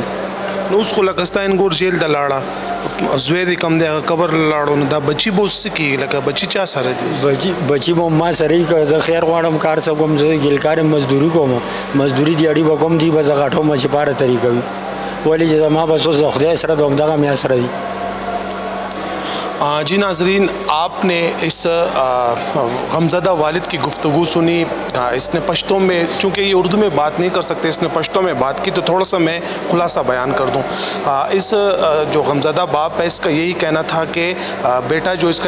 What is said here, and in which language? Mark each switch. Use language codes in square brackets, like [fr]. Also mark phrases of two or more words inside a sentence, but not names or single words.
[ps] نو اوس خو لکه ستا انګور جیل ته لاړه زوی دې کم دی هغه قبر لاړو نو دا بچي به اوس څه کېږي لکه بچي چا سره دي بچي به ما سره یي که زه خیر غواړم کار څه کوم زه ګیلکار یم مزدوري کوم مزدوري دیاړي به کوم دي به زه غټوم چې پاره طریقه وي ولې چې زما بس اوس د خدای سره د همدغه میا سره دي [ur] جی ناظرین آپ نے اس غمزدہ والد کی گفتگو سنی اس نے پشتوں میں چونکہ یہ اردو میں بات نہیں کر سکتے اس نے پشتوں میں بات کی تو تھوڑا سا میں خلاصہ بیان کر دوں اس جو غمزدہ باپ ہے اس کا یہی کہنا تھا کہ بیٹا جو اس کا